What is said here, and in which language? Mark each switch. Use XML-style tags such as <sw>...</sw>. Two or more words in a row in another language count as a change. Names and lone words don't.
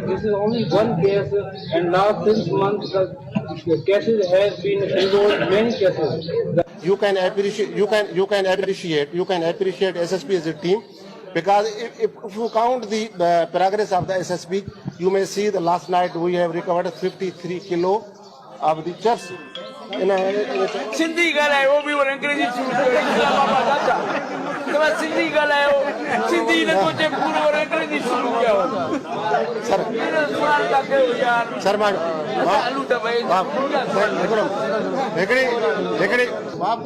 <en>This is only one case, and last 6 months the cases have been involved many cases. You can appreciate SSP as a team, because if you count the progress of the SSP, you may see the last night we have recovered 53 kilo of the chips.</en> <sd>सिंधी ॻाल्हायो बि वरी अंग्रेजी शुरू कयो बाबा दादा तव्हां सिंधी ॻाल्हायो सिंधी नथो चए पूरो वरी अंग्रेजी शुरू कयो सर सुवाल था कयो यार सर मां चालू त भई हिकिड़ी बाप</sd>